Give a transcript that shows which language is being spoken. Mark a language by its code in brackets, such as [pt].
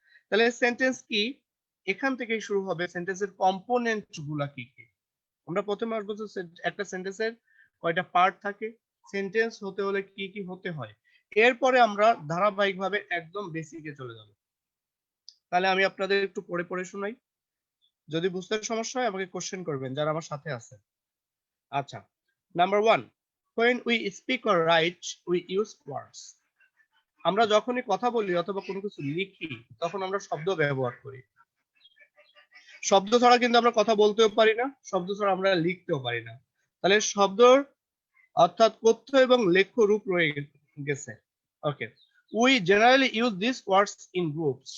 [bn] তাহলে সেন্টেন্স কি, এখান থেকেই শুরু হবে। সেন্টেন্সের কম্পোনেন্ট গুলা কি কি আমরা প্রথমে আসবো। একটা সেন্টেন্সের কয়টা পার্ট থাকে, সেন্টেন্স হতে হলে কি কি হতে হয়, এরপরে আমরা ধারাবাহিকভাবে একদম বেসিকে চলে যাব। তাহলে আমি আপনাদের একটু পড়ে পড়ে শোনাই, যদি বুঝতে সমস্যা হয় আমাকে কোশ্চেন করবেন যারা আমার সাথে আছেন। আচ্ছা, number 1, [en] when we speak or write we use words। [bn] আমরা যখনই কথা বলি অথবা কোনো কিছু লিখি তখন আমরা শব্দ ব্যবহার করি। শব্দ ছাড়া কিন্তু আমরা কথা বলতেও পারি না, শব্দ ছাড়া আমরা লিখতেও পারি না। তাহলে শব্দর অর্থাৎ কথ্য এবং লেখ্য রূপ রয়ে গেছে। [en] Okay, we generally use this words in groups.